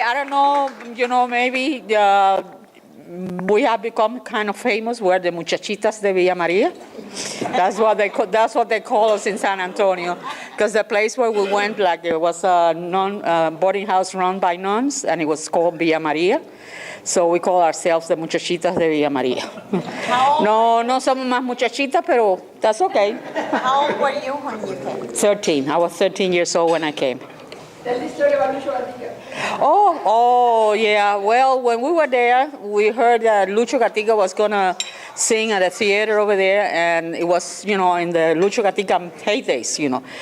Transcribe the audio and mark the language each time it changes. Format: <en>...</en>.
<en>I don't know, you know, maybe we have become kind of famous. We're the</en> <es>muchachitas de Villa Maria.</es> <en>That's what they call us in San Antonio. Because the place where we went, like there was a boarding house run by nuns, and it was called Villa Maria. So we call ourselves the</en> <es>muchachitas de Villa Maria. No somos más muchachitas, pero</es> <en>that's okay. How old were you when you came? 13. I was 13 years old when I came. Tell the story about Lucho Gatica. Oh, yeah. Well, when we were there, we heard that Lucho Gatica was going to sing at a theater over there, and it was, you know, in the Lucho Gatica heydays, you know.</en>